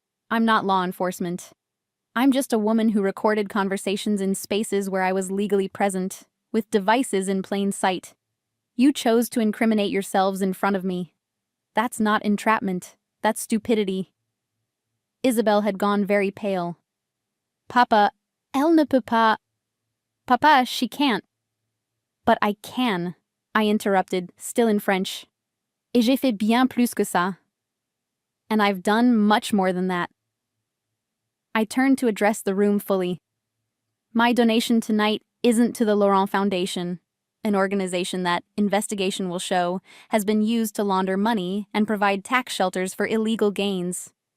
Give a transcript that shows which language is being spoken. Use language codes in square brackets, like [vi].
[en] I'm not law enforcement. I'm just a woman who recorded conversations in spaces where I was legally present, with devices in plain sight. You chose to incriminate yourselves in front of me. That's not entrapment. That's stupidity. Isabelle had gone very pale. [fr] Papa, elle ne peut pas. [en] Papa, she can't. But I can, I interrupted, still in French. [fr] Et j'ai fait bien plus que ça. [en] And I've done much more than that. I turned to address the room fully. My donation tonight isn't to the Laurent Foundation, an organization that, investigation will show, has been used to launder money and provide tax shelters for illegal gains.